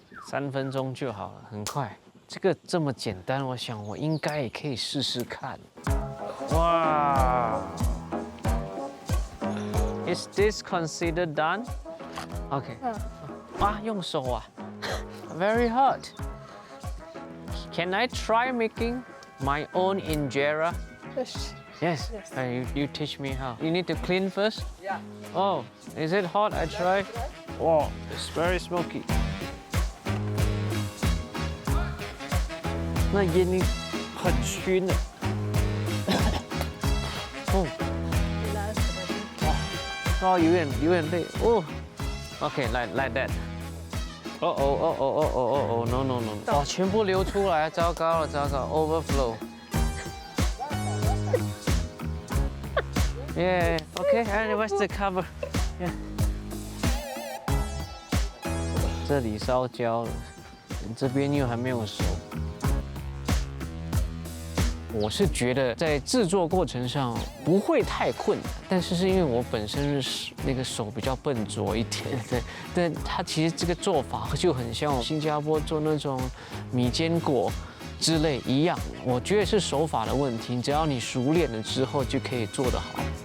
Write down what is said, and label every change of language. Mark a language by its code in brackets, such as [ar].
[zh] 3分钟就好了，很快。这个这么简单，我想我应该也可以试试看。 [en] 哇 ！Is this considered done? OK。 [zh] 啊，用手啊 ， [en] very hot. Can I try making my own injera? Yes. You teach me how. You need to clean first. Yeah. Oh, is it hot? I try. Wow, it's very smoky. [zh] 那烟你很熏的。哦，哇，有点累哦。 [en] OK， like that。 [zh] no， 哇，全部流出来，糟糕了， [en] overflow。 Yeah, OK, and what's the cover? Yeah. [zh] 这里烧焦了，这边又还没有熟。我是觉得在制作过程上不会太困难，但是因为我本身是那个手比较笨拙一点，对，但它其实这个做法就很像新加坡做那种米坚果之类一样，我觉得是手法的问题，只要你熟练了之后就可以做得好。